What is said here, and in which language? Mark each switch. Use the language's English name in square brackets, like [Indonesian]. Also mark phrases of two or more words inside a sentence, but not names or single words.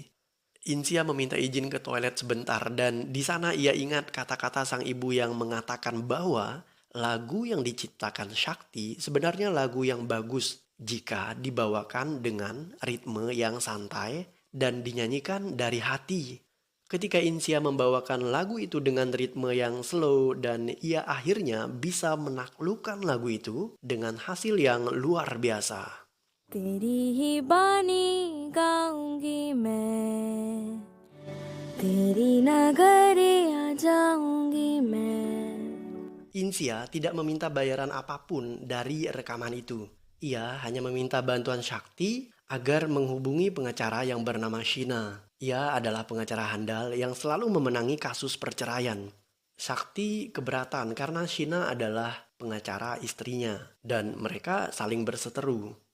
[Indonesian] Insia meminta izin ke toilet sebentar dan di sana ia ingat kata-kata sang ibu yang mengatakan bahwa lagu yang diciptakan Shakti sebenarnya lagu yang bagus jika dibawakan dengan ritme yang santai dan dinyanyikan dari hati. Ketika Insia membawakan lagu itu dengan ritme yang slow dan ia akhirnya bisa menaklukkan lagu itu dengan hasil yang luar biasa. [Hindi] तेरी ही बानी गाऊंगी मैं तेरी नगरिया जाऊंगी मैं. [Indonesian] Insia tidak meminta bayaran apapun dari rekaman itu. Ia hanya meminta bantuan Shakti agar menghubungi pengacara yang bernama Sheena. Ia adalah pengacara handal yang selalu memenangi kasus perceraian. Shakti keberatan karena Sheena adalah pengacara istrinya dan mereka saling berseteru.